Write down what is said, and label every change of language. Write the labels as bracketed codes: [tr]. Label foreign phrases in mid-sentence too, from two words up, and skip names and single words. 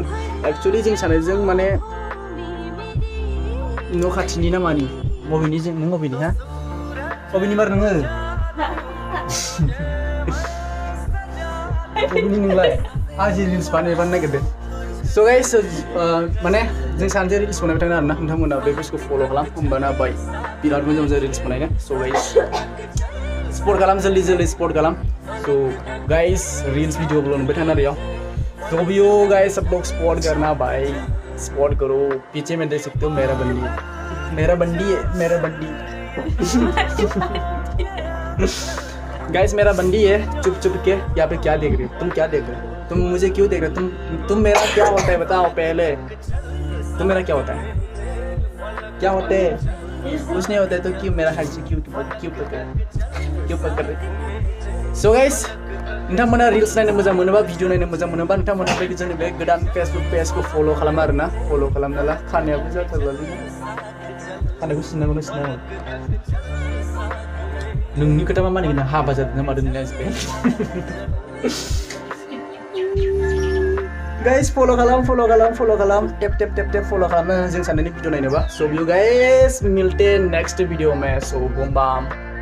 [brx] एक्चुअलि जों सानैजों माने न' खाथिनि ना मानि बबेनि जों नों बबेनि हा बबेनि मार नोङो बबेनि नोंलाय आं जि रिल्स बानायनो नागिरदों। [en] so guys [brx] माने जों सानैजों रिल्स बानायबाय थागोन आरोना, नोंथांमोना बे पेजखौ फल' खालाम, होमबाना बाय बिराद मोजां रिल्स बानायगोन। [en] so guys [brx] सपोर्ट खालाम, जल्दी सपोर्ट खालाम। [en] so guys reels video vlog [brx] नुबाय थाना रहियो, तो भी गाइस सब लोग सपोर्ट करना भाई, सपोर्ट करो। [hi] पीछे में देख सकते हो मेरा बंडी है गाइस मेरा बंडी है। चुप के यहाँ पे क्या देख रहे हो तुम, क्या देख रहे हो तुम, मुझे क्यों देख रहे हो तुम मेरा क्या होता है बताओ पहले, तुम मेरा क्या होता है, क्या होते है? कुछ नहीं होता है तो क्यों मेरा हाथ से क्यों पकड़ रहे? [en] so guys [brx] नोंथांमोना रिल्स नायनो मोजां मोनोबा, भिडिअ नायनो मोजां मोनोबा नोंथांमोना बे जोंनि बे गोदान फेसबुक पेजखौ फल' खालाम आरोना, फल' खालामना ला। खानायाबो जाथारबालै, खानायखौ सिननांगौना सिननांगौ? नोंनि खोथा मा मानिगोन, हाबा जादों ना मादों नोंलाय? गाइस फल' खालाम टेप फल' खालामना जों सानैनि भिडिअ नायनोबा। [en] so you guys [hi] मिलते [en] next video [hi] में। सो बम बम।